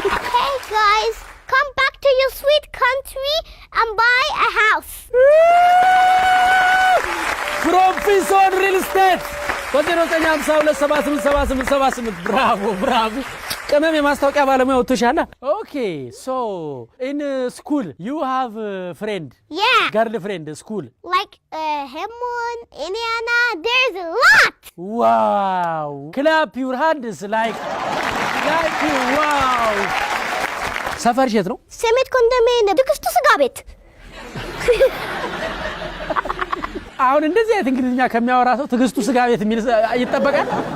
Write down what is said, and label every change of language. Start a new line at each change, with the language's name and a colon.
English: Hey guys, come back to your sweet country and buy a house.
Amharic: ፕሮፌሰር ሪል ስቴት በ0952787878 ብራቮ። ቅመም የማስታወቂያ ባለሙያ ወጥቶሻል።
English: ኦኬ ሶ ኢን ስኩል ዩ ሃቭ ፍሬንድ? Yeah. ገርል ፍሬንድ ስኩል? Like Hemon, Indiana, there's a lot. ዋው ክላፕ ዩር ሃንድስ ላይክ ዋው።
Amharic: ሰፈርሽ የት ነው? ሰሜት ኮንዶሚኒየም ትዕግስቱ ስጋ ቤት። አሁን እንደዚህ አይነት እንግሊዝኛ ከሚያወራ ሰው ትዕግስቱ ስጋ ቤት የሚል ይጠበቃል?